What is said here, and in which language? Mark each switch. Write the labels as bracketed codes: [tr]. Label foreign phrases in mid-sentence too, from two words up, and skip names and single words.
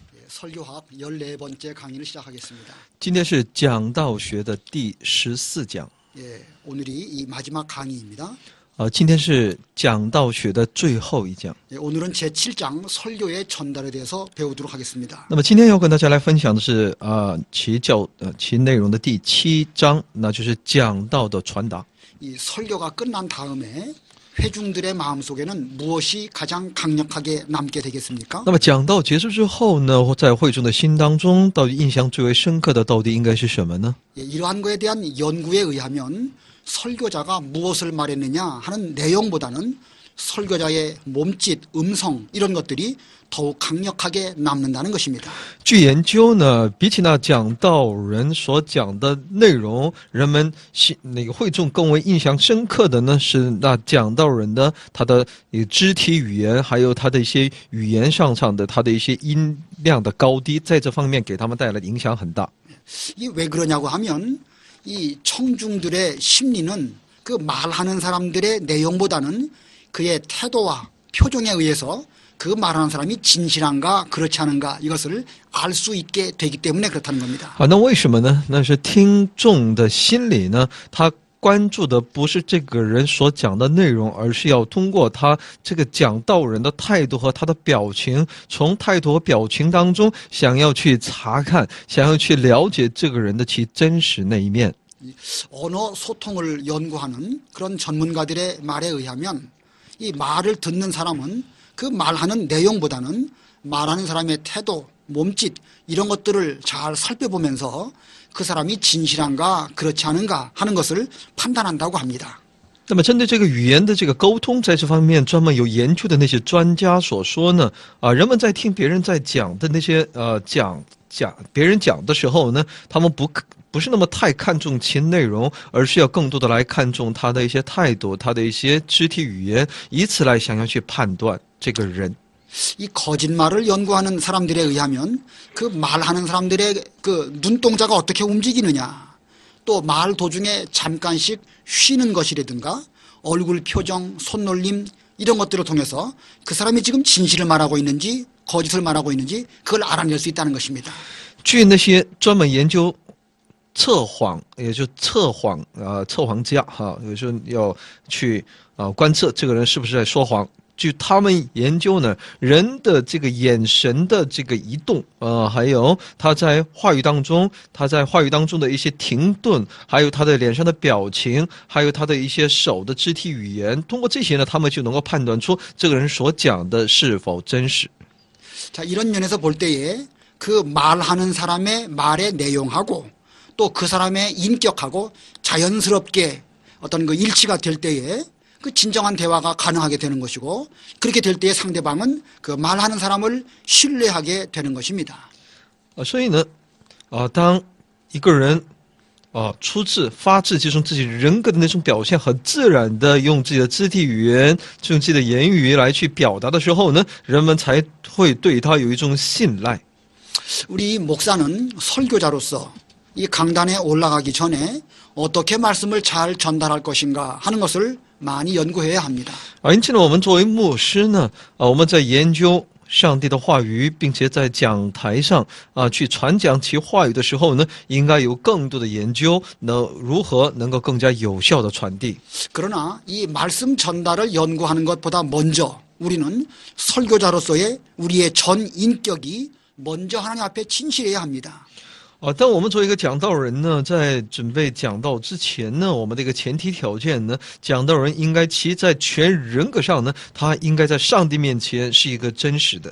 [ko] 설교학 14번째 강의를 시작하겠습니다. [zh] 今天是讲道学的第14讲。 [ko] 예, 오늘이 이 마지막 강의입니다. [zh] 今天是讲道学的最后一讲。 [ko] 예, 오늘은 제7장 설교의 전달에 대해서 배우도록 하겠습니다. [zh] 那么今天要跟大家来分享的是其内容的第7章，那就是讲道的传达。 [ko] 이 설교가 끝난 다음에 회중들의 마음속에는 무엇이 가장 강력하게 남게 되겠습니까? [zh] 那么讲道结束之后呢，在会众的心当中，到底印象最为深刻的到底应该是什么呢？ [ko] 예, 이러한 것에 대한 연구에 의하면 설교자가 무엇을 말했느냐 하는 내용보다는 설교자의 몸짓, 음성 이런 것들이 더욱 강력하게 남는다는 것입니다. [zh] 据研究呢，比起那讲道人所讲的内容，人们会众更为印象深刻的呢是那讲道人的他的肢体语言，还有他的一些语言上的他的一些音量的高低，在这方面给他们带来的影响很大。 [ko] 이 왜 그러냐고 하면 이 청중들의 심리는 그 말하는 사람들의 내용보다는 그의 태도와 표정에 의해서 그 말하는 사람이 진실한가 그렇지 않은가 이것을 알 수 있게 되기 때문에 그렇다는 겁니다. [zh] 那为什么呢？那是听众的心理呢，他关注的不是这个人所讲的内容，而是要通过他这个讲道人的态度和他的表情，从态度和表情当中想要去查看，想要去了解这个人的其真实那一面。 [ko] 언어 소통을 연구하는 그런 전문가들의 말에 의하면 이 말을 듣는 사람은 그 말하는 내용보다는 말하는 사람의 태도, 몸짓 이런 것들을 잘 살펴보면서 그 사람이 진실한가 그렇지 않은가 하는 것을 판단한다고 합니다. [zh] 那么针对这个语言的这个沟通，在这方面专门有研究的那些专家所说呢，人们在听别人在讲的那些别人讲的时候呢，他们不是那么太看重其内容，而是要更多的来看重他的一些态度，他的一些肢体语言，以此来想要去判断这个人。 [ko] 이 거짓말을 연구하는 사람들에 의하면 그 말하는 사람들의 그 눈동자가 어떻게 움직이느냐, 또 말 도중에 잠깐씩 쉬는 것이라든가 얼굴 표정, 손놀림 이런 것들을 통해서 그 사람이 지금 진실을 말하고 있는지 거짓을 말하고 있는지 그걸 알아낼 수 있다는 것입니다. [zh] 据那些专门研究测谎，也就测谎家有时候要去观测这个人是不是在说谎。据他们研究呢，人的这个眼神的这个移动，还有他在话语当中的一些停顿，还有他的脸上的表情，还有他的一些手的肢体语言，通过这些呢，他们就能够判断出这个人所讲的是否真实。 [ko] 자, 이런 면에서 볼 때에 그 말하는 사람의 말의 내용하고 또 그 사람의 인격하고 자연스럽게 어떤 그 일치가 될 때에 그 진정한 대화가 가능하게 되는 것이고 그렇게 될 때에 상대방은 그 말하는 사람을 신뢰하게 되는 것입니다. [zh] 所以呢，当一个人发自其中自己人格的那种表现，很自然的用自己的肢体语言，用自己的言语来去表达的时候呢，人们才会对他有一种信赖。 [ko] 우리 목사는 설교자로서 이 강단에 올라가기 전에 어떻게 말씀을 잘 전달할 것인가 하는 것을 많이 연구해야 합니다. [zh] 因此呢，我们作为牧师呢，我们在研究上帝的话语，并且在讲台上去传讲其话语的时候呢，应该有更多的研究，如何能够更加有效的传递。 [ko] 그러나 이 말씀 전달을 연구하는 것보다 먼저 우리는 설교자로서의 우리의 전 인격이 먼저 하나님 앞에 진실해야 합니다. [zh] 但我们作为一个讲道人呢，在准备讲道之前呢，我们的一个前提条件呢，讲道人应该其在全人格上呢，他应该在上帝面前是一个真实的。